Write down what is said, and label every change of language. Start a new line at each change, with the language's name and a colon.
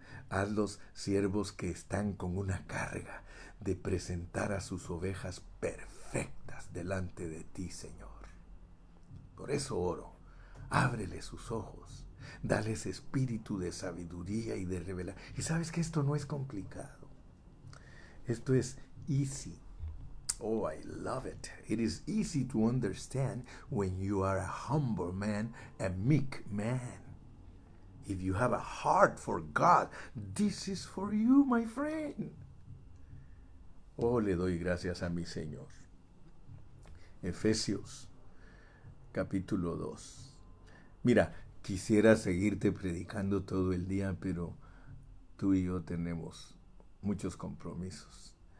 Spanish: Hazlos siervos que están con una carga de presentar a sus ovejas perfectas delante de ti, Señor. Por eso oro. Ábrele sus ojos, dales espíritu de sabiduría y de revelación. Y sabes que esto no es complicado. Esto es
English: easy. Oh, I love it. It is easy to understand when you are a humble man, a meek man. If you have a heart for God, this is for you, my friend.
Spanish: Oh, le doy gracias a mi Señor. Efesios, capítulo 2. Mira, quisiera seguirte predicando todo el día, pero tú y yo tenemos muchos compromisos.